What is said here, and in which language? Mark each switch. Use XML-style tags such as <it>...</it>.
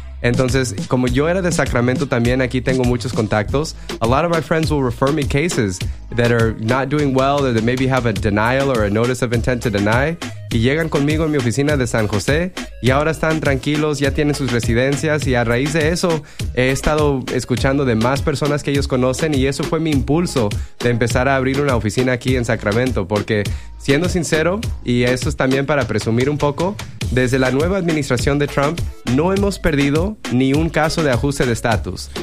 <es>Entonces, como yo era de Sacramento también, aquí tengo muchos contactos.</es> <en>A lot of my friends will refer me cases that are not doing well, that maybe have a denial or a notice of intent to deny.</en> <es>Y llegan conmigo en mi oficina de San José y ahora están tranquilos, ya tienen sus residencias. Y a raíz de eso, he estado escuchando de más personas que ellos conocen y eso fue mi impulso de empezar a abrir una oficina aquí en Sacramento. Porque, siendo sincero, y eso es también para presumir un poco, desde la nueva administración de Trump, no hemos perdido ni un caso de ajuste de estatus.</es>